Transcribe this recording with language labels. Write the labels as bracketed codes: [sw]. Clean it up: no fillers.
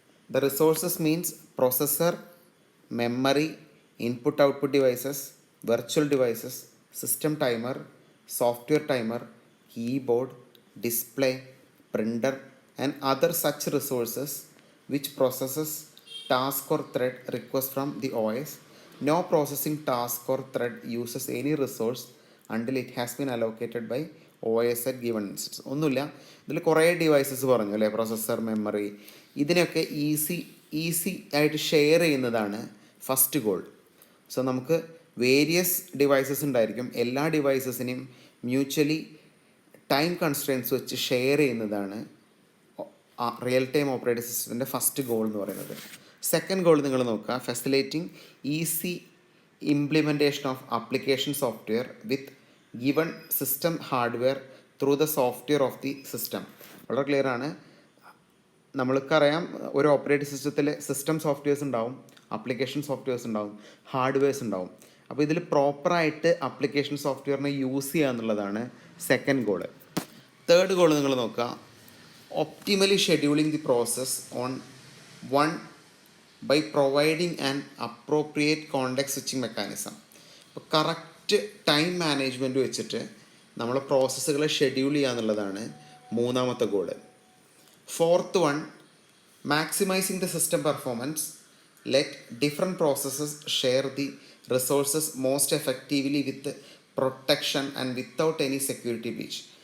[en] The resources means processor, memory, input output devices, virtual devices, system timer, software timer, keyboard, display, printer and other such resources which processes task or thread request from the OS. No processing task or thread uses any resource until it has been allocated by OS at given instance. [ml] ഒന്നുമില്ല, ഇതിൽ കുറേ devices പറഞ്ഞു അല്ലേ, processor, memory, ഇതിനൊക്കെ easy ആയിട്ട് share ചെയ്യുന്നതാണ് first goal. So നമുക്ക് various devices ഉണ്ടായിരിക്കും, എല്ലാ ഡിവൈസസിനെയും മ്യൂച്വലി ടൈം കൺസ്ട്രെയിൻസ് വെച്ച് ഷെയർ ചെയ്യുന്നതാണ് റിയൽ ടൈം ഓപ്പറേറ്റിംഗ് സിസ്റ്റത്തിൻ്റെ ഫസ്റ്റ് ഗോൾ എന്ന് പറയുന്നത്. [en] second goal [ml] നിങ്ങൾ നോക്കുക, [en] Facilitating easy implementation of application software with given system hardware through the software of the system. [ml] വളരെ ക്ലിയർ ആണ്. നമ്മൾക്കറിയാം ഒരു ഓപ്പറേറ്റിംഗ് സിസ്റ്റത്തിൽ സിസ്റ്റം സോഫ്റ്റ്വെയർസ് ഉണ്ടാവും, ആപ്ലിക്കേഷൻ സോഫ്റ്റ്വെയർസ് ഉണ്ടാവും, ഹാർഡ്വെയർസ് ഉണ്ടാവും. അപ്പോൾ ഇതിൽ പ്രോപ്പറായിട്ട് ആപ്ലിക്കേഷൻ സോഫ്റ്റ്വെയറിനെ യൂസ് ചെയ്യുക എന്നുള്ളതാണ് സെക്കൻഡ് ഗോള്. [en] third goal [ml] നിങ്ങൾ നോക്കുക, [en] optimally scheduling the process on one by providing an appropriate context switching mechanism. [ml] അപ്പോൾ കറക്റ്റ് ടൈം മാനേജ്മെൻറ്റ് വെച്ചിട്ട് നമ്മൾ പ്രോസസ്സുകളെ ഷെഡ്യൂൾ ചെയ്യുക എന്നുള്ളതാണ് മൂന്നാമത്തെ goal. [en] Fourth one, maximising the system performance, let different processes share the resources most effectively with protection and without any security breach.